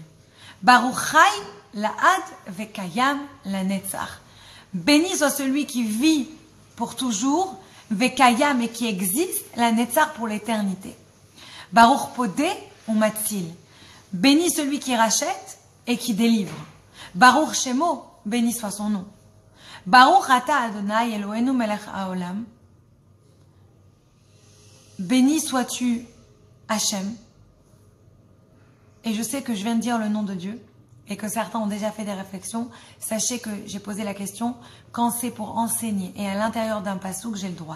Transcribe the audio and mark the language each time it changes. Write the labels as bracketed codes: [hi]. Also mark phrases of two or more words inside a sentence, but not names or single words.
[he] ברוך חי לעד וקיים לנצח. [fr] Béni soit celui qui vit pour toujours, Vekayam, et qui existe, Lanetzach, pour l'éternité. [he] ברוך פודה ומציל. [fr] Béni celui qui rachète et qui délivre. [he] ברוך שמו, [fr] béni soit son nom. [he] ברוך אתה אדוני אלוהינו מלך העולם. [fr] Béni sois-tu Hachem. Et je sais que je viens de dire le nom de Dieu et que certains ont déjà fait des réflexions. Sachez que j'ai posé la question, quand c'est pour enseigner et à l'intérieur d'un passouk, j'ai le droit.